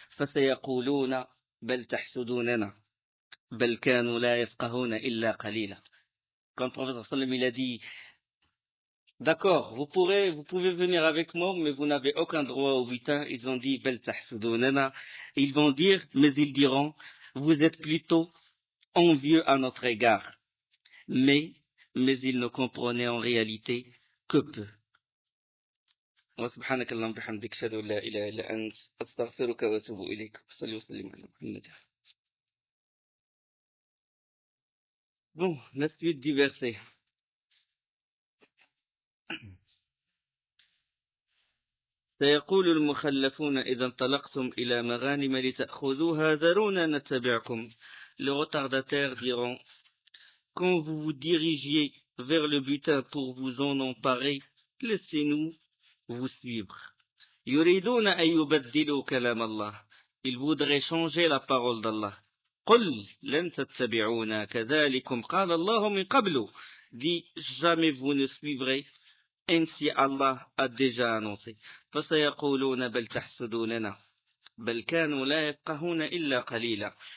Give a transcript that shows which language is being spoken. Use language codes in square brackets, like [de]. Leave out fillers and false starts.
[ar] فسيقولون بل تحسدوننا بل كانوا لا يفقهون إلا قليلا. [fr] Quand le professeur sallam il a dit d'accord, vous pouvez venir avec moi, mais vous n'avez aucun droit au butin. Ils ont dit [ar] bel tahsudunana. [fr] Ils vont dire, mais ils diront, vous êtes plutôt envieux à notre égard. Mais ils ne comprenaient en réalité que peu. [ar] وسبحانك اللهم وبحمدك أشهد أن لا إله إلا أنت أستغفرك وأتوب إليك وصلي وسلم على محمد. [fr] Bon, la suite du verset. [ar] سيقول المخلفون إذا انطلقتم إلى مغانم لتأخذوها ذرونا نتبعكم. [fr] Les retardataires diront quand vous vous dirigiez vers le butin pour vous en emparer, laissez-nous vous suivre. [ar] يريدون أن يبدلوا كلام الله. [fr] Ils voudraient changer la parole d'Allah. [ar] قل لن تتبعونا كذلكم قال الله من قبل. [fr] Dis jamais vous ne suivrez. Ainsi Allah a déjà annoncé. [ar] فسيقولون بل تحسدوننا بل كانوا لا يفقهون إلا قليلا.